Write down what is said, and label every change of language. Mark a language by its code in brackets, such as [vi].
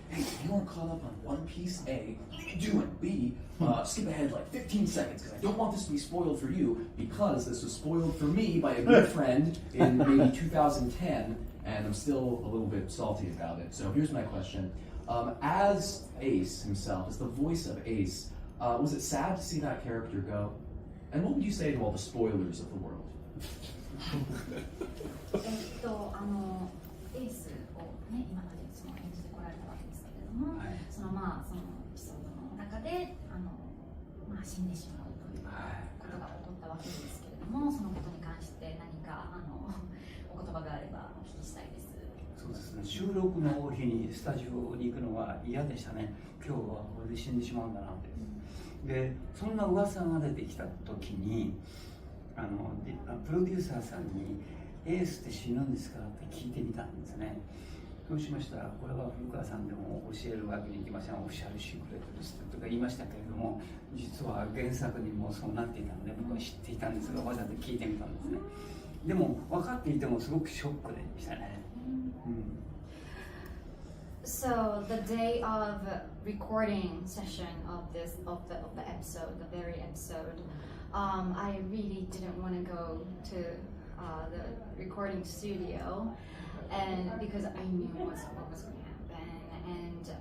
[en] Hey, if you aren't caught up on One Piece, A, what are you doing? B, skip ahead like 15 seconds, because I don't want this to be spoiled for you, because this was spoiled for me by a good friend in maybe 2010, and I'm still a little bit salty about it. So here's my question. As Ace himself, as the voice of Ace, was it sad to see that character go? And what would you say to all the spoilers of the world? [ja] エースをね、今まで演じてこられたわけですけれども、そのエピソードの中で死んでしまうということが起こったわけですけれども、そのことに関して何かお言葉があればお聞きしたいです。そうですね、収録の日にスタジオに行くのが嫌でしたね。今日はこれで死んでしまうんだなって。で、そんな噂が出てきた時にプロデューサーさんにエースって死ぬんですかって聞いてみたんですね。そうしましたら、これは古川さんでも教えるわけにいきません、オフィシャルシークレットですとか言いましたけれども、実は原作にもそうなっていたので僕は知っていたんですが、わざと聞いてみたんですね。でも分かっていてもすごくショックでしたね。 [en] So the day of recording session of the episode, the very episode, I really didn't want to go to the recording studio, and because I knew what was going to happen.